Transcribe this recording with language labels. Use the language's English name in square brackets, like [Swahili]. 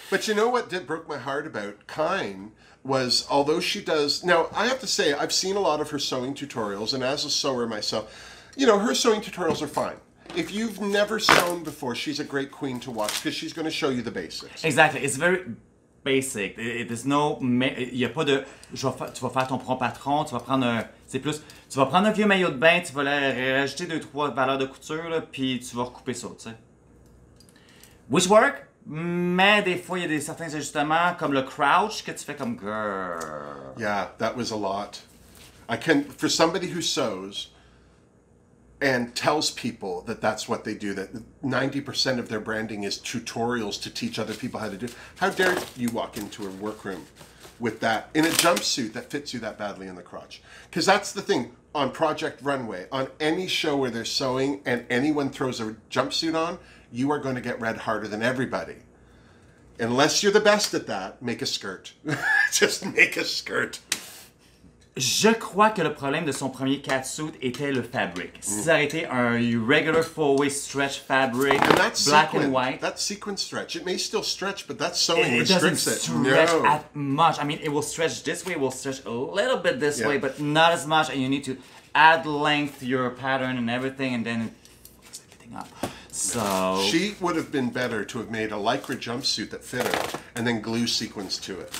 [English] But you know what broke my heart about Kine was, although she does... Now, I have to say, I've seen a lot of her sewing tutorials, and as a sewer myself, her sewing tutorials are fine. If you've never sewn before, she's a great queen to watch because she's going to show you the basics. Exactly. It's very basic. There's no... [French] Il n'y a pas de... Tu vas faire ton propre patron, tu vas prendre un... C'est plus... Tu vas prendre un vieux maillot de bain, tu vas rajouter 2-3 valeurs de couture, là, puis tu vas recouper ça, tu sais. [English] Which work, [French] mais des fois, il y a certains ajustements, comme le crouch, que tu fais comme... Grrr. [English] Yeah, that was a lot. For somebody who sews... and tells people that that's what they do, that 90% of their branding is tutorials to teach other people how to do. How dare you walk into a workroom with that, in a jumpsuit that fits you that badly in the crotch? Because that's the thing, on Project Runway, on any show where they're sewing and anyone throws a jumpsuit on, you are going to get read harder than everybody. Unless you're the best at that, make a skirt. Just make a skirt. [French] Je crois que le problème de son premier catsuit était le fabric. Si ça aurait été un [English] regular four-way stretch fabric, black and white. That sequin stretch, it may still stretch, but that sewing restricts it. It doesn't stretch as much. I mean, it will stretch this way, it will stretch a little bit this way, but not as much, and you need to add length to your pattern and everything, and then it fucks everything up. So... She would have been better to have made a lycra jumpsuit that fit her, and then glue sequins to it.